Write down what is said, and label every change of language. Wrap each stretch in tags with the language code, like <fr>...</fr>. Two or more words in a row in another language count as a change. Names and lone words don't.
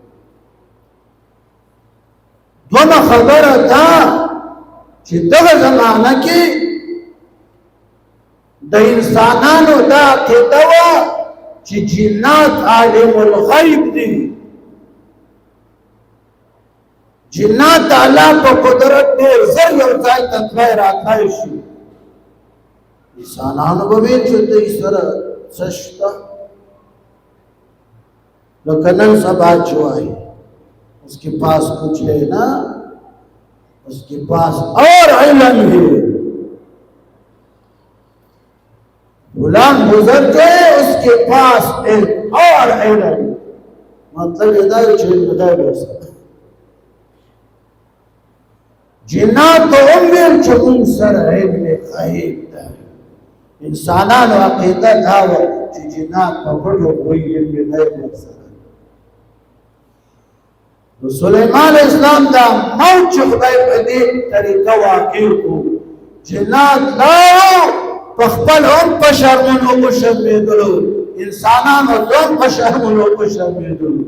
<ps>دومره خبره ده چې دغه زمانه کې د انسانانو دا عقیده وه چې جنات عالم الغیب دي، جنات د الله په قدرت ډېر زر یو ځای ته تللی راتلی شي. انسانانو به ویل چې دوی سره څه شته، لکه نن سبا چې وایي</ps> <ur>اس کے پاس کچھ ہے نا، اس کے پاس اور علم ہے. غلام بزرگ جو ہے اس کے پاس ایک اور علم، مطلب یہ</ur> <ps>دا چې</ps> <ur>غیب ہو سکتا.</ur> <ps>جنات تو ویل چې موږ سره علم غیب ده. انسانانو عقیده دا وه چې جنات په پټو وایي علم غیب ورسره. نو سلیمان</ps> <ar>علیہ السلام</ar> <ps>دا موت چې خدای په دې طریقه واقع کړو، جنات لاړو په خپل هم په شرمونو وشرمېدلو، انسانانو هم په شرمونو وشرمېدلو.</ps>